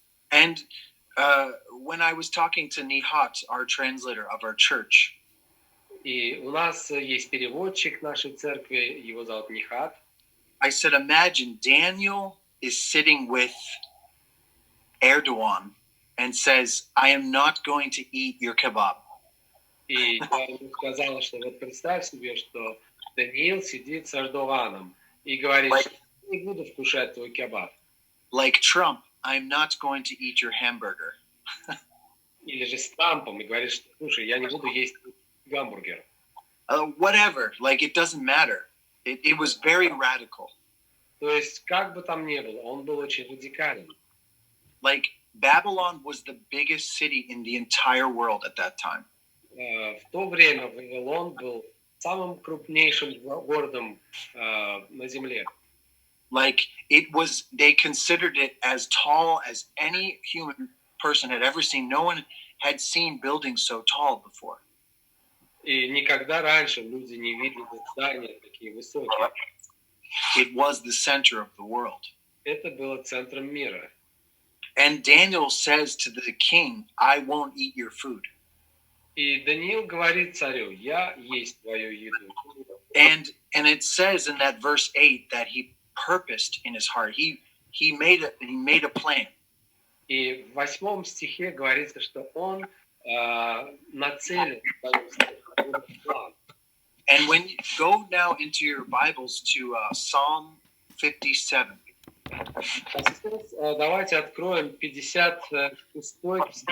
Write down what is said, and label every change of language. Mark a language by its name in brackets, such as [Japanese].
[English] And when I was talking to Nihat, our translator of our church, [Russian] и у нас есть переводчик нашей церкви, его зовут Нихат. [English] I said, imagine Daniel is sitting with Erdogan and says, I am not going to eat your kebab. [Russian] И я ему сказал, что вот представь себе, что Даниил сидит с Эрдоганом и говорит, что я не буду вкушать твой кебаб. [English] Like Trump, I'm not going to eat your hamburger. [Russian] или же стампом и говорит, что, слушай, я не буду есть гамбургер. [English] Whatever, like it doesn't matter. It was very radical. [Russian] То есть, как бы там ни было, он был очень радикален. [English] Like Babylon was the biggest city in the entire world at that time. [Russian] В то время Вавилон был самым крупнейшим городом на земле. [English] Like it was, they considered it as tall as any human person had ever seen. No one had seen buildings so tall before. [Russian] И никогда раньше люди не видели здания такие высокие. [English] It was the center of the world. [Russian] Это было центром мира. [English] And Daniel says to the king, I won't eat your food. [Russian] И Даниил говорит царю, я есть твою еду. [English] And it says in that verse 8 that he purposed in his heart. He made a plan. [Russian] И в 8 стихе говорится, что он нацелен на план. [English] And when you go now into your Bibles to Psalm 57. [Russian] Давайте откроем 56-й псалом.